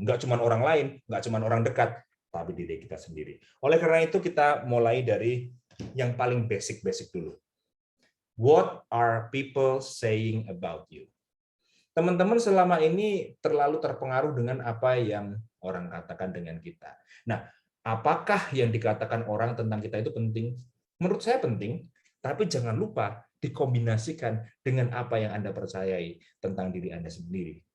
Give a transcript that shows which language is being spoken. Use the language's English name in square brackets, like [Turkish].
[Indonesian] Enggak cuma orang lain, enggak cuma orang dekat, tapi diri kita sendiri. Oleh karena itu kita mulai dari yang paling basic dulu. [English] What are people saying about you? [Indonesian] Teman-teman selama ini terlalu terpengaruh dengan apa yang orang katakan dengan kita. Nah, apakah yang dikatakan orang tentang kita itu penting? Menurut saya penting, tapi jangan lupa dikombinasikan dengan apa yang Anda percayai tentang diri Anda sendiri.